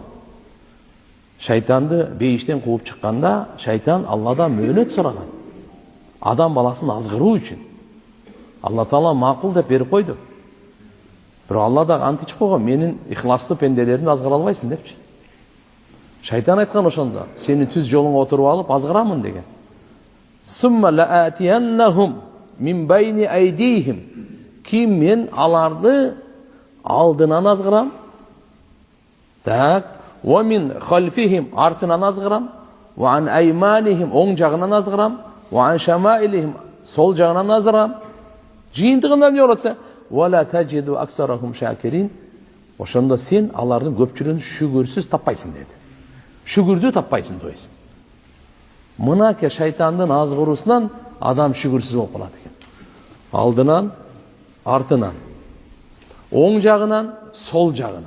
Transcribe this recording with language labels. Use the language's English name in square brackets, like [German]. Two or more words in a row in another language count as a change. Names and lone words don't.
[Kyrgyz] Шайтанды бейиштен кууп чыкканда, шайтан Алладан мөөнөт сураган. Адам баласын азгыруу үчүн. Алла Таала макул деп берип койду. Бирок Алла да античип койгон, менин ихластуу пенделеримди азгыра албайсың депчи. Шайтан айткан ошондо, сени түз жолуңа отуруп алып азгырамын деген. [Arabic] ثم لآتينهم من بين أيديهم. [Kyrgyz] Ким мен аларды алдынан азгырам? Так, [Arabic] ومن خلفهم [Kyrgyz] артынан азгырам, [Arabic] وعن أيمانهم [Kyrgyz] оң жагынан азгырам, [Arabic] وعن شمائلهم [Kyrgyz] сол жагынан азгырам. Жыйынтыгында эмне болот? [Arabic] ولا تجد أكثرهم شاكرين. [Kyrgyz] Ошондо сен алардын көпчүлүгүн шүгүрсүз таппайсың деди. Шүгүрдү таппайсың дейсиң. Мынаке шайтандын азгыруусунан адам шүгүрсүз болуп калат экен. Алдынан, артынан, оң жагынан, сол жагынан.